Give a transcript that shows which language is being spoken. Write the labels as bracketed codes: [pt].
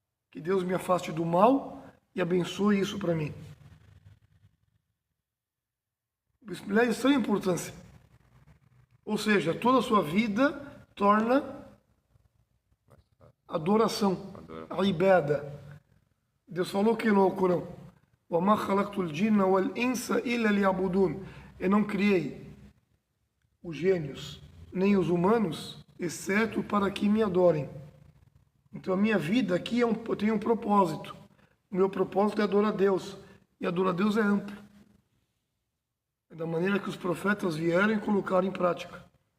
[pt] Que Deus me afaste do mal e abençoe isso para mim. Bismillah é de extrema importância. Ou seja, toda a sua vida torna adoração, a ibada. Deus falou que no Alcorão, [ar] وَمَا خَلَقْتُ الْجِنَّ وَالْإِنسَ إِلَّا لِيَعْبُدُونَ. [pt] Eu não criei os gênios, nem os humanos, exceto para que me adorem. Então a minha vida aqui eu tenho um propósito. O meu propósito é adorar a Deus. E adorar a Deus é amplo. Da maneira que os profetas vieram e colocaram em prática.